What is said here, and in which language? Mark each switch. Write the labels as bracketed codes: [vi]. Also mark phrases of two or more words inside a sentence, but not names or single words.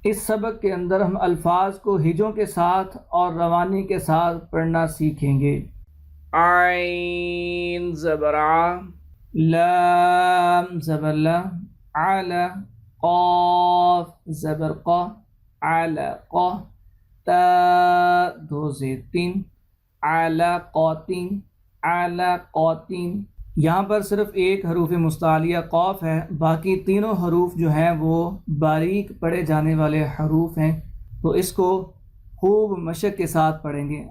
[ur] اس سبق کے اندر ہم الفاظ کو ہجوں کے ساتھ اور روانی کے ساتھ پڑھنا سیکھیں گے۔ عین زبر ع، لام زبر لا، عل، قاف زبر قا، علق، تا دو زیر تین، علقاتین، علقاتین۔ یہاں پر صرف ایک حروف مستعلیہ قاف ہے، باقی تینوں حروف جو ہیں وہ باریک پڑھے جانے والے حروف ہیں، تو اس کو خوب مشق کے ساتھ پڑھیں گے۔